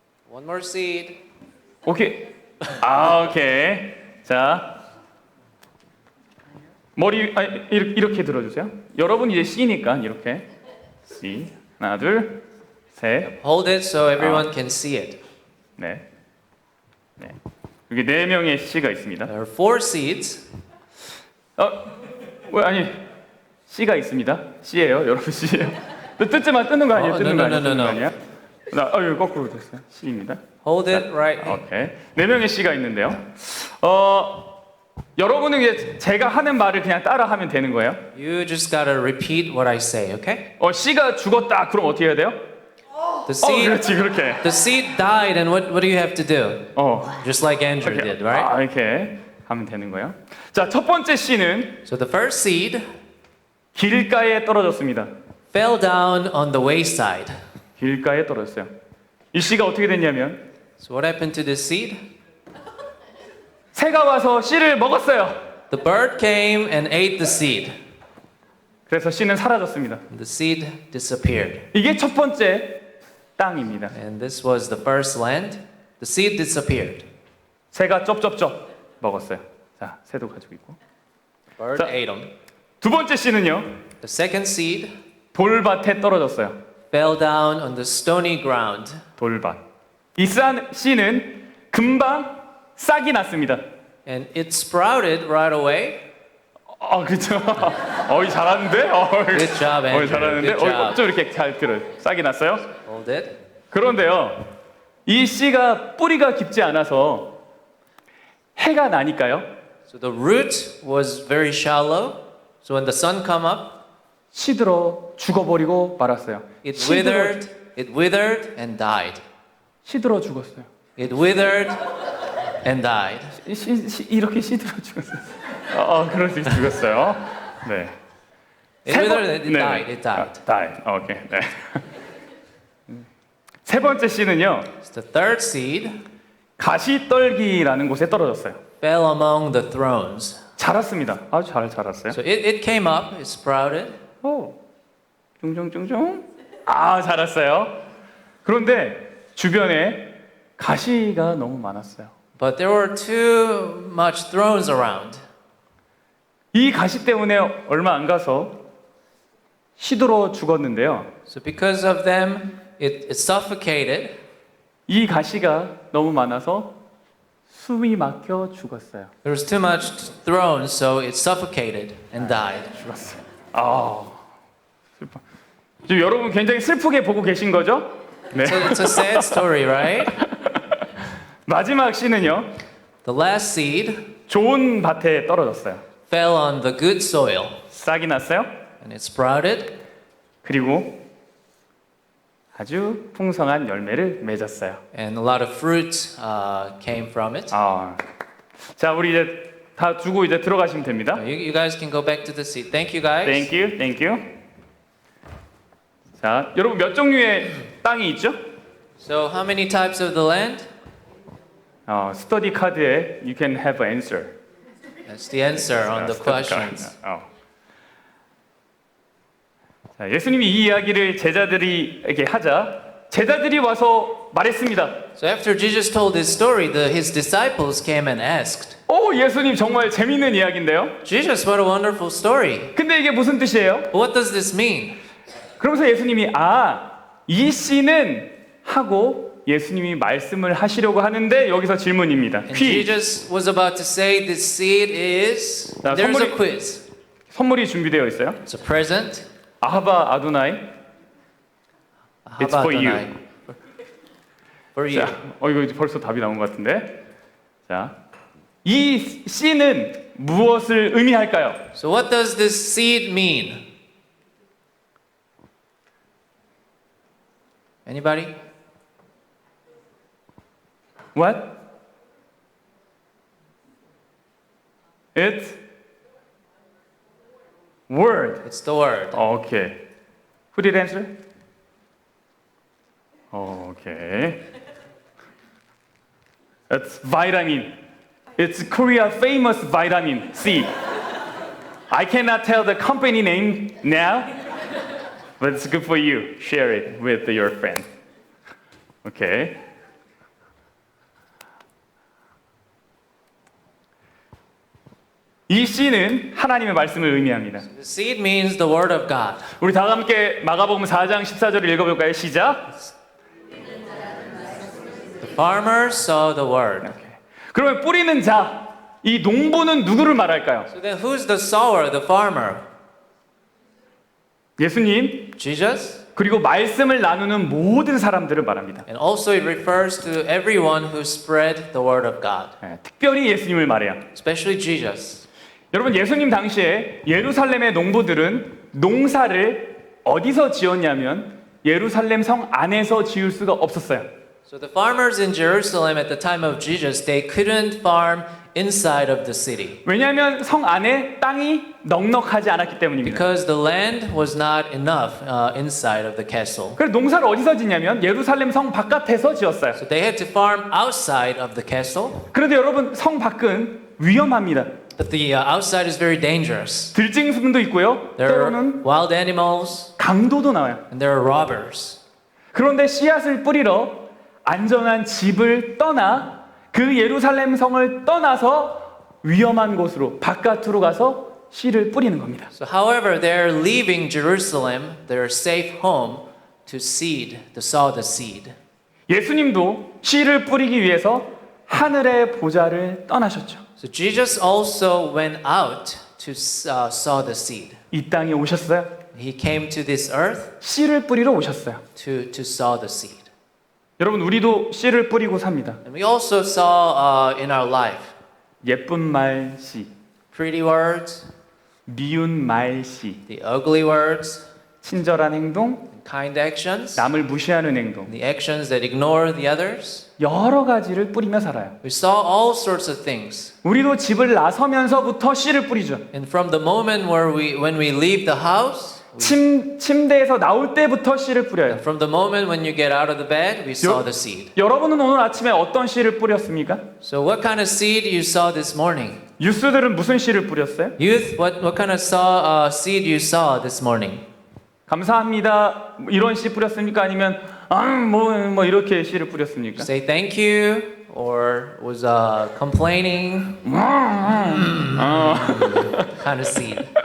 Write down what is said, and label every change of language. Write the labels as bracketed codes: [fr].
[en] One more seed. [ko] 오케이. 오케이. 자, 머리 이렇게 들어주세요. 여러분 이제 C니까 이렇게 C. 하나, 둘, 셋. [en] Hold it so everyone can see it. [ko] 네. 네. 여기 4명의 C가 있습니다. [en] There are 4 seeds. [ko] 아니 C가 있습니다. C예요, 여러분 C예요. 뜯지만 뜨는 거 아니에요? 뜯는 거 아니에요? 뜯는 거 아니야? 여기 거꾸로 됐어요. C입니다. [en] Hold it right. [ko] 오케이. 4명의 C가 있는데요. 여러분은 이제 제가 하는 말을 그냥 따라하면 되는 거예요. [en] You just gotta repeat what I say, okay? [ko] C가 죽었다. 그럼 어떻게 해야 돼요? [en] The seed, [ko] 그렇지, 그렇게. [en] the seed died, and what do you have to do? Just like Andrew [ko] 이렇게. [en] did, right? [ko] 이렇게 하면 되는 거예요. 자, 첫 번째 C는 [en] So the first seed [ko] 길가에 떨어졌습니다. [en] fell down on the wayside. [ko] 길가에 떨어졌어요. 이 C가 어떻게 됐냐면 [en] So what happened to this seed? [ko] 새가 와서 씨를 먹었어요. [en] The bird came and ate the seed. [ko] 그래서 씨는 사라졌습니다. [en] The seed disappeared. [ko] 이게 첫 번째 땅입니다. [en] And this was the first land. The seed disappeared. [ko] 새가 쩝쩝쩝 먹었어요. 자, 새도 가지고 있고. [en] Bird [ko] 자. [en] ate them. [ko] 두 번째 씨는요. [en] The second seed [ko] 돌밭에 떨어졌어요. [en] fell down on the stony ground. [ko] 돌밭. 이 씨는 금방 싹이 났습니다. [en] And it sprouted right away. [ko] 그렇죠. 잘하는데? [en] Good job, Andrew. [ko] 잘하는데? [en] Good job. [ko] 좀 이렇게 잘 들어요. 싹이 났어요. [en] Hold it. [ko] 그런데요. 이 씨가 뿌리가 깊지 않아서 해가 나니까요. [en] So the root was very shallow. So when the sun came up, [ko] 시들어 죽어버리고 말았어요. [en] it withered and died. [ko] 시들어 죽었어요. [en] It withered and died. [ko] 이렇게 시들어 죽었어요. 그럴 수 죽었어요. 네. [en] It withered and it died. It died. died. [ko] 오케이. 네. 세 번째 씨는요. [en] So the third seed [ko] 가시떨기라는 곳에 떨어졌어요. [en] fell among the thrones. [ko] 자랐습니다. 아주 잘 자랐어요. [en] So it came up, it sprouted. [ko] 쫑쫑쫑쫑. 자랐어요. 그런데 주변에 가시가 너무 많았어요. [en] But there were too much thrones around. [ko] 이 가시 때문에 얼마 안 가서 시들어 죽었는데요. [en] So because of them, it suffocated. [ko] 이 가시가 너무 많아서 숨이 막혀 죽었어요. [en] There was too much thrones, so it suffocated and died. [ko] 죽었어요. 아, 슬퍼. 지금 여러분 굉장히 슬프게 보고 계신 거죠? 네. [en] So it's a sad story, right? [ko] 마지막 씨는요. [en] The last seed [ko] 좋은 밭에 떨어졌어요. [en] fell on the good soil, [ko] 싹이 났어요. [en] and it sprouted, [ko] 그리고 아주 풍성한 열매를 맺었어요. [en] and a lot of fruit came from it. [ko] 자, 우리 이제 다 주고 이제 들어가시면 됩니다. [en] You guys can go back to the seat. Thank you, guys. Thank you, thank you. [ko] 자, 여러분 몇 종류의 땅이 있죠? [en] So, how many types of the land? [ko] 스터디 카드에 [en] you can have an answer. That's the answer on the [ko] 스터디 카드. [en] questions. [ko] 자, 예수님이 이 이야기를 제자들이에게 하자 제자들이 와서 말했습니다. [en] So, after Jesus told this story, his disciples came and asked, [ko] 오, 예수님 정말 재밌는 이야기인데요. [en] Jesus, what a wonderful story. [ko] 근데 이게 무슨 뜻이에요? [en] What does this mean? [ko] 그러면서 예수님이 이 씨는 하고 예수님이 말씀을 하시려고 하는데 여기서 질문입니다. [en] And Jesus was about to say this seed is. [ko] 자, [en] There's a [ko] 선물이- [en] quiz. [ko] 선물이 준비되어 있어요. [en] It's a present. 아하바 아도나이. It's for you. Adonai. For you. [ko] 자, 이거 이제 벌써 답이 나온 것 같은데. 자, 이 씨는 무엇을 의미할까요? [en] So what does this seed mean? Anybody? What? It's word. It's the word. Okay. Who did answer? Okay. It's vitamin. It's Korea famous vitamin C. I cannot tell the company name now, but it's good for you. Share it with your friend. Okay. [ko] 이 씨는 하나님의 말씀을 의미합니다. [en] The seed means the word of God. [ko] 우리 다 함께 마가복음 4장 14절을 읽어볼까요? 시작. [en] The farmer saw the word. [ko] 그러면 뿌리는 자, 이 농부는 누구를 말할까요? [en] So then who's the sower, the farmer? [ko] 예수님, [en] Jesus? [ko] 그리고 말씀을 나누는 모든 사람들을 말합니다. [en] And also it refers to everyone who spread the word of God, [ko] 특별히 예수님을 말해요. [en] especially Jesus. [ko] 여러분, 예수님 당시에 예루살렘의 농부들은 농사를 어디서 지었냐면 예루살렘 성 안에서 지을 수가 없었어요. [en] So the farmers in Jerusalem at the time of Jesus, they couldn't farm inside of the city [ko] 왜냐하면 성 안에 땅이 넉넉하지 않았기 때문입니다. [en] because the land was not enough inside of the castle. [ko] 그래서 농사를 어디서 짓냐면 예루살렘 성 바깥에서 지었어요. [en] So they had to farm outside of the castle, [ko] 그런데 여러분, 성 밖은 위험합니다. [en] but the outside is very dangerous. [ko] 들짐승도 있고요. [en] There are [ko] 때로는 [en] wild animals [ko] 강도도 나와요. [en] and there are robbers. [ko] 그런데 씨앗을 뿌리러 안전한 집을 떠나 그 예루살렘 성을 떠나서 위험한 곳으로 바깥으로 가서 씨를 뿌리는 겁니다. [en] So however, they're leaving Jerusalem, their safe home, to sow the seed. [ko] 예수님도 씨를 뿌리기 위해서 하늘의 보좌를 떠나셨죠. [en] So Jesus also went out to sow the seed. [ko] 이 땅에 오셨어요. [en] He came to this earth [ko] 씨를 뿌리러 오셨어요. [en] to sow the seed. [ko] 여러분, 우리도 씨를 뿌리고 삽니다. [en] And we also saw in our life [ko] 예쁜 말 씨, [en] pretty words, [ko] 미운 말 씨, [en] the ugly words, [ko] 친절한 행동, [en] kind actions, [ko] 남을 무시하는 행동, [en] the actions that ignore the others. [ko] 여러 가지를 뿌리며 살아요. [en] We saw all sorts of things. [ko] 우리도 집을 나서면서부터 씨를 뿌리죠. [en] And from the moment when we leave the house, [ko] 침대에서 나올 때부터 씨를 뿌려요. [en] from the moment when you get out of the bed, we sow the seed. [ko] 여러분은 오늘 아침에 어떤 씨를 뿌렸습니까? [en] So what kind of seed you saw this morning? [ko] 유스들은 무슨 씨를 뿌렸어요? [en] Youth, what kind of seed you saw this morning? [ko] 감사합니다. 이런 씨 뿌렸습니까? 아니면 뭐 이렇게 씨를 뿌렸습니까? [en] Say thank you, or was complaining kind of seed.